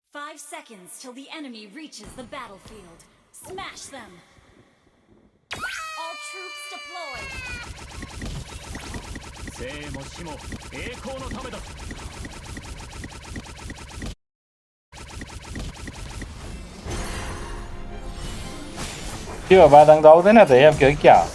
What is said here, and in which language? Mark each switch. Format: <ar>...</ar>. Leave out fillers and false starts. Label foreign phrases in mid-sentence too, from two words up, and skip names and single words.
<en>5 seconds till the enemy reaches the battlefield. Smash them. All troops deployed.</en> <ja>生も死も栄光のためだ</ja> <ne>त्यो बादाङ त आउँदैन त यार क्या</ne>